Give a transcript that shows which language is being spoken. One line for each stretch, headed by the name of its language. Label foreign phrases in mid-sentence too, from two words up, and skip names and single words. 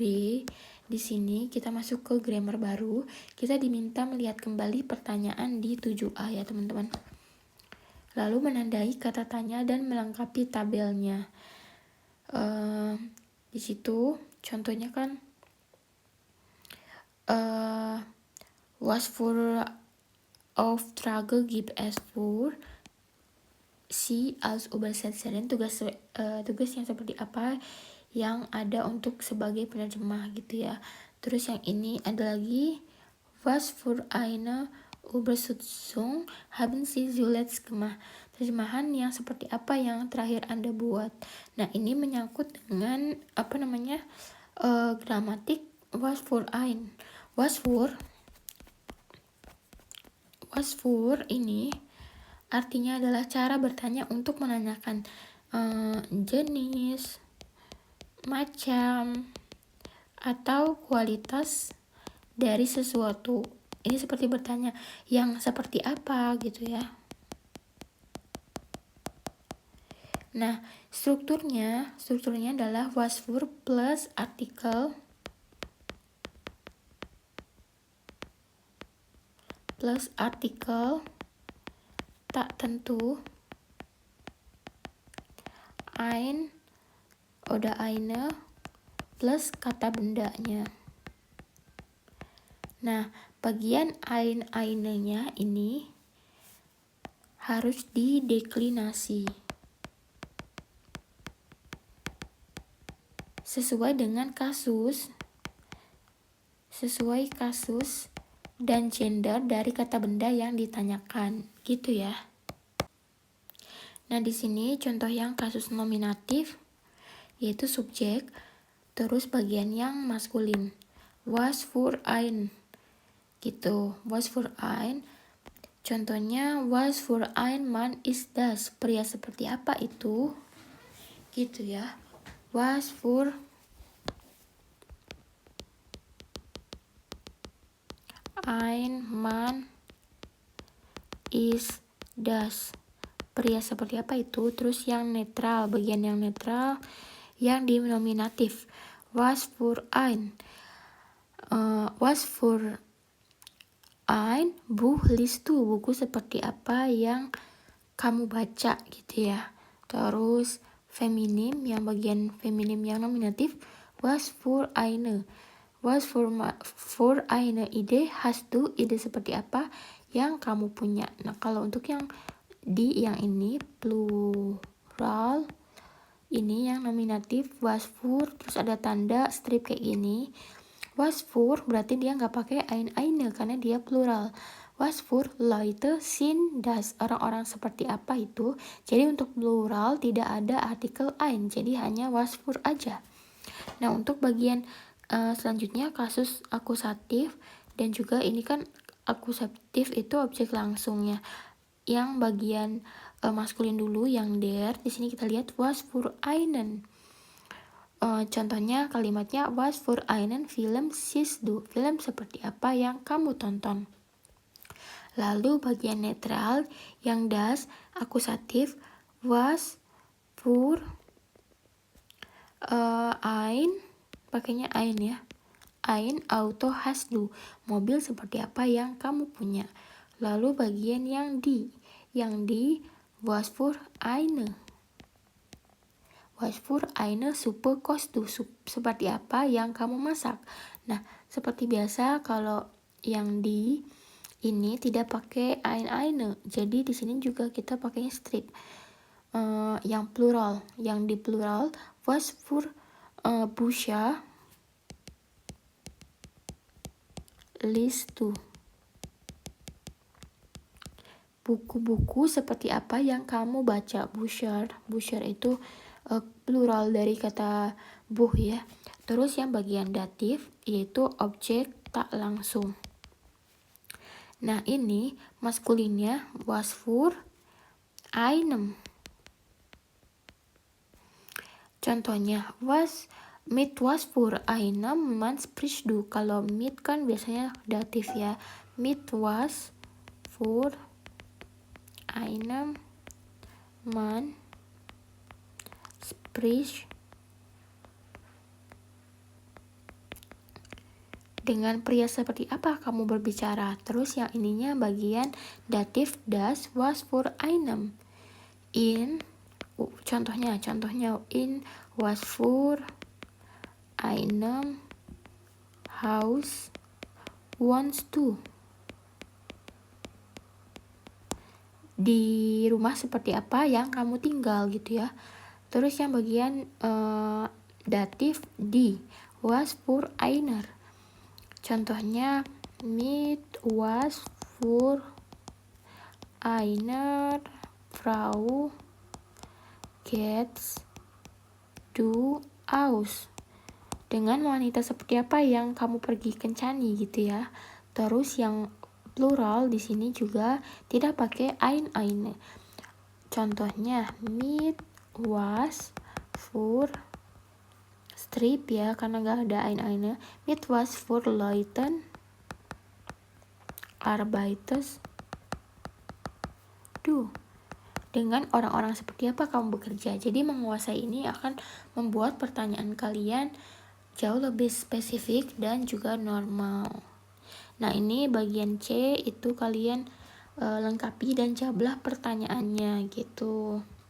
Indonesian: Di sini kita masuk ke grammar baru. Kita diminta melihat kembali pertanyaan di 7A ya teman-teman. Lalu menandai kata tanya dan melengkapi tabelnya. Di situ contohnya kan
German: was for Auftrage gibt es für Sie als Übersetzerin,
Indonesian: tugas yang seperti apa yang ada untuk sebagai penerjemah gitu ya. Terus yang ini ada lagi,
German: was für eine Übersetzung haben Sie zuletzt gemacht?
Indonesian: Terjemahan yang seperti apa yang terakhir Anda buat. Nah ini menyangkut dengan gramatik
German: was für ein. Was für
Indonesian: ini artinya adalah cara bertanya untuk menanyakan jenis, macam, atau kualitas dari sesuatu. Ini seperti bertanya yang seperti apa gitu ya. Nah, strukturnya adalah
German: was für
Indonesian: plus artikel tak tentu,
German: ein oder eine
Indonesian: plus kata bendanya. Nah, bagian eine-nya ini harus dideklinasi sesuai kasus dan gender dari kata benda yang ditanyakan, gitu ya. Nah, di sini contoh yang kasus nominatif yaitu subjek, terus bagian yang maskulin.
German: Was für ein gitu. Was für ein. Contohnya was für ein Mann ist das?
Indonesian: Pria seperti apa itu? Gitu ya.
German: Was für ein Mann ist das?
Indonesian: Pria seperti apa itu? Terus yang netral, bagian yang netral yang di nominatif.
German: Was für ein Buch liest du?
Indonesian: Buku seperti apa yang kamu baca gitu ya. Terus feminim, yang bagian feminim yang nominatif.
German: Was für eine Idee hast du?
Indonesian: Ide seperti apa yang kamu punya. Nah kalau untuk yang ini plural, ini yang nominatif
German: was für,
Indonesian: terus ada tanda strip kayak gini.
German: Was für
Indonesian: berarti dia nggak pakai eine karena dia plural.
German: Was für Leute sind das?
Indonesian: Orang-orang seperti apa itu? Jadi untuk plural tidak ada artikel ein, jadi hanya
German: was für
Indonesian: aja. Nah untuk bagian selanjutnya kasus akusatif, dan juga ini kan akusatif itu objek langsungnya. Yang bagian maskulin dulu yang der, di sini kita lihat
German: was für einen.
Indonesian: Contohnya kalimatnya
German: was für einen Film siehst du?
Indonesian: Film seperti apa yang kamu tonton? Lalu bagian netral yang das akusatif,
German: was für ein,
Indonesian: pakainya ein ya.
German: Ein Auto hast du?
Indonesian: Mobil seperti apa yang kamu punya? Lalu bagian yang di
German: was für eine. Was für eine Suppe kochst du?
Indonesian: Seperti apa yang kamu masak? Nah, seperti biasa kalau yang di ini tidak pakai eine. Jadi di sini juga kita pakainya strip. Yang plural, yang di plural
German: was für Bücher liest du?
Indonesian: Buku-buku seperti apa yang kamu baca? Bücher itu plural dari kata buh ya. Terus yang bagian datif yaitu objek tak langsung. Nah, ini maskulinnya
German: was für einem. Contohnya, mit was für einem Mann sprichst du?
Indonesian: Kalau mit kan biasanya datif ya.
German: Mit was für einem Mann sprichst,
Indonesian: dengan pria seperti apa kamu berbicara? Terus yang ininya bagian datif das
German: was für einem. Contohnya in was für einem Haus wohnst du?
Indonesian: Di rumah seperti apa yang kamu tinggal gitu ya. Terus yang bagian datif di
German: was für einer. Contohnya mit was für einer Frau gehst du aus?
Indonesian: Dengan wanita seperti apa yang kamu pergi kencani gitu ya. Terus yang plural di sini juga tidak pakai eine. Contohnya
German: mit was für
Indonesian: strip ya, karena gak ada eine.
German: Mit was für Leuten arbeitest du?
Indonesian: Dengan orang-orang seperti apa kamu bekerja. Jadi menguasai ini akan membuat pertanyaan kalian jauh lebih spesifik dan juga normal. Nah, ini bagian C itu kalian lengkapi dan jawablah pertanyaannya gitu.